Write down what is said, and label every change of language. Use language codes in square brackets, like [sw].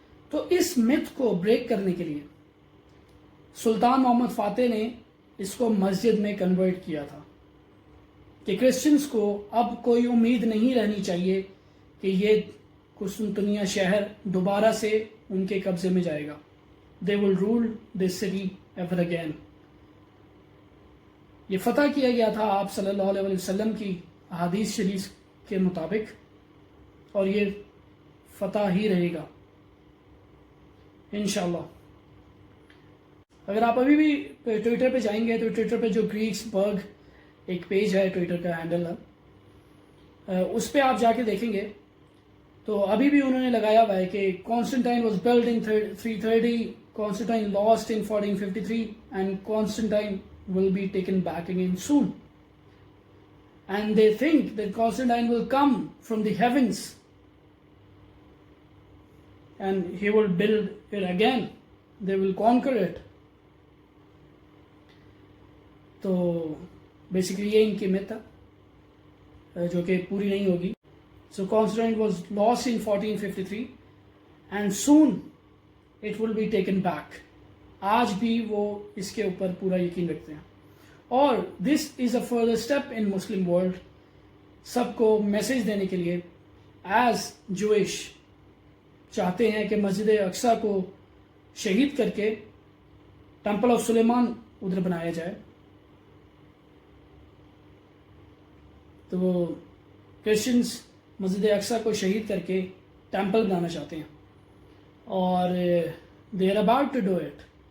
[ur] تو اس میتھ کو بریک کرنے کے لیے سلطان محمد فاتح نے اس کو مسجد میں کنورٹ کیا تھا کہ کرسچنس کو اب کوئی امید نہیں رہنی چاہیے کہ یہ قسطنطنیہ شہر دوبارہ سے ان کے قبضے میں جائے گا. [en] They will rule this city ever again. [ur] یہ فتح کیا گیا تھا آپ صلی اللہ علیہ وسلم کی احادیث شریف کے مطابق، اور یہ فتح ہی رہے گا انشاءاللہ. اگر آپ ابھی بھی ٹویٹر پہ جائیں گے تو ٹویٹر پہ جو گریکس برگ ایک پیج ہے، ٹویٹر کا ہینڈل ہے، اس پہ آپ جا کے دیکھیں گے تو ابھی بھی انہوں نے لگایا ہوا ہے کہ [en] Constantine was build in 330, Constantine lost in 1453 and Constantine will be taken back again soon. And they think that Constantine will come from the heavens and he will build it again. They will conquer it. [ur] تو basically یہ ان کی math ہے جو کہ پوری نہیں ہوگی. [en] So Constantine was lost in 1453 and soon it will be taken back. [ur] آج بھی وہ اس کے اوپر پورا یقین رکھتے ہیں. [en] اور this is a further step in Muslim world. [ur] سب کو میسج دینے کے لیے [en] as Jewish [ur] چاہتے ہیں کہ مسجد اقصیٰ کو شہید کر کے ٹیمپل آف سلیمان ادھر بنایا جائے. تو وہ کرسچنس مسجد اقصیٰ کو شہید کر کے ٹیمپل بنانا چاہتے ہیں اور [en] they are about to do it.